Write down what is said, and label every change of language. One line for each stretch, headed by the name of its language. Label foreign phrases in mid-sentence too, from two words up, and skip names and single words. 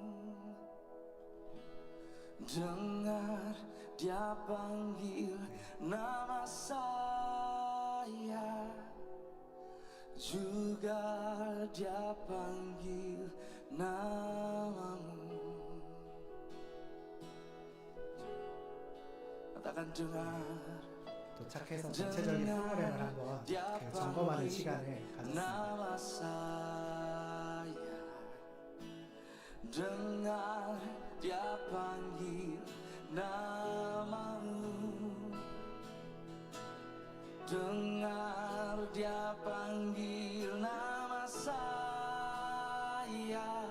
Malay: Dengar dia panggil nama saya. Juga dia panggil namamu. katakan dengar.
Korean: 도착해서 전체적인 프로그램을 한번 그 점검하는 시간을
Malay: nama
Korean: 가졌습니다.
Malay: saya. Dengar dia panggil namamu. Dengar dia panggil nama saya.